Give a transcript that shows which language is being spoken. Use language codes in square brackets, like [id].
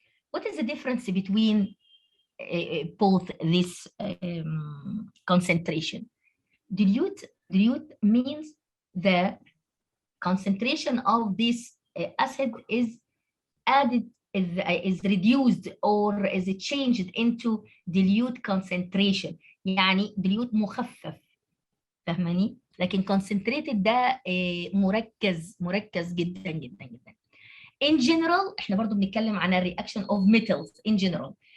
[en] What is the difference between both this concentration? Dilute means the concentration of this acid is added, is reduced or is changed into dilute concentration. [ar] يعني dilute مخفف، فاهماني؟ لكن concentrated ده مركز جدا جدا جدا. [en] In general [ar] احنا برضو بنتكلم عن الرياكشن [en] of metals in general.